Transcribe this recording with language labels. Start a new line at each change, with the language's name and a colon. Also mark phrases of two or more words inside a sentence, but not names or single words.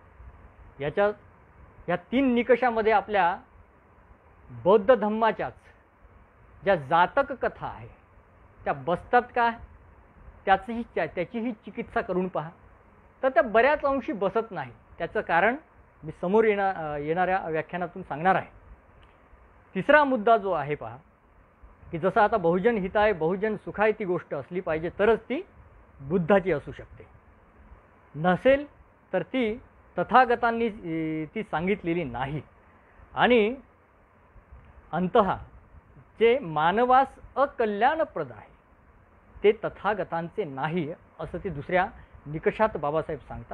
Marathi: या 3 निकषामध्ये आपल्या बौद्ध धम्माच्याच ज्या जातक कथा आहे त्या बसतात का, त्याचीही चिकित्सा करून पहा, तर त्या बऱ्याच अंशी बसत नाही. त्याचं कारण मी समोर येणाऱ्या व्याख्यानातून सांगणार आहे. तिसरा मुद्दा जो आहे पहा की जसं आता
Pali: बहुजन हिताय बहुजन सुखाय
Marathi: ती गोष्ट असली पाहिजे तरच ती बुद्धाची असू शकते, नसेल तर ती तथागतांनी ती सांगितलेली नाही. आणि अंततः जे मानवास अकल्याणप्रद आहे ते तथागतांचे नाही असं ते दुसऱ्या निकषात बाबासाहेब सांगतात.